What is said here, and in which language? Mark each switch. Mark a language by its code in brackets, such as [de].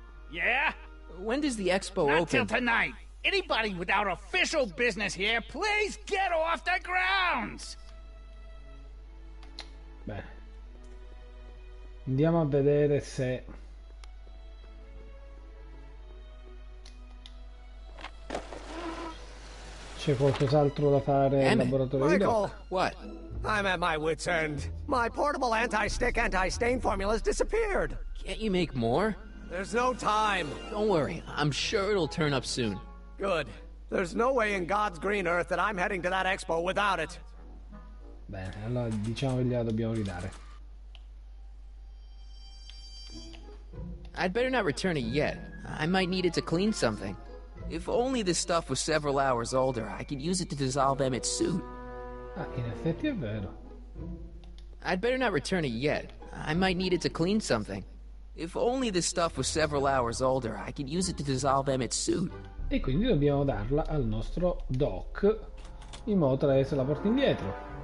[en] Yeah? When does the expo Not till open? tonight. Anybody without official business here, please get off the grounds! [it] Bene. Andiamo a vedere se c'è qualcos'altro da fare al laboratorio di [en] Michael! Doc. What? I'm at my wit's end. My portable anti-stick, anti-stain formula's disappeared. Can't you make more? There's no time. Don't worry, I'm sure it'll turn up soon. Good. There's no way in God's green earth that I'm heading to that expo without it. [it] Bene, allora diciamo che gliela dobbiamo ridare. [en] I'd better not return it yet. I might need it to clean something. If only this stuff was several hours older, I could use it to dissolve Emmett's suit. [it] Ah, in effetti è vero. [en] I'd better not return it yet. I might need it to clean something. If only this stuff was several hours older, I could use it to dissolve Emmett's suit. [it] E quindi dobbiamo darla al nostro Doc in modo tale che se la porti indietro.